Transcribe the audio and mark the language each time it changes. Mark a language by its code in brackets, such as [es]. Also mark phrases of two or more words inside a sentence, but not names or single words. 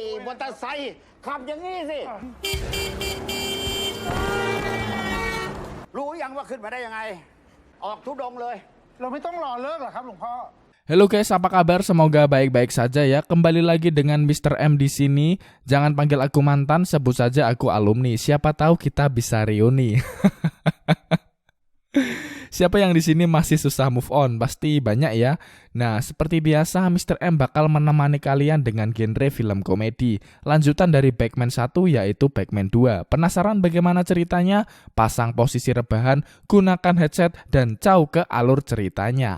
[th] อเตอร์ไซค์ขับอย่างนี้สิรู้ยังว่าขึ้นมาได้ยังไงออกทุดงเลยเราไม่ต้องรอเลิกหรอครับหลวงพ่อ [id] Halo guys, apa kabar? Semoga baik-baik saja ya. Kembali lagi dengan Mr. M di sini. Jangan panggil aku mantan, sebut saja aku alumni. Siapa tahu kita bisa reuni. Siapa yang di sini masih susah [en] move on? [id] Pasti banyak ya. Nah, seperti biasa Mr. M bakal menemani kalian dengan genre film komedi. Lanjutan dari Batman 1 yaitu Batman 2. Penasaran bagaimana ceritanya? Pasang posisi rebahan, gunakan headset dan caw ke alur ceritanya.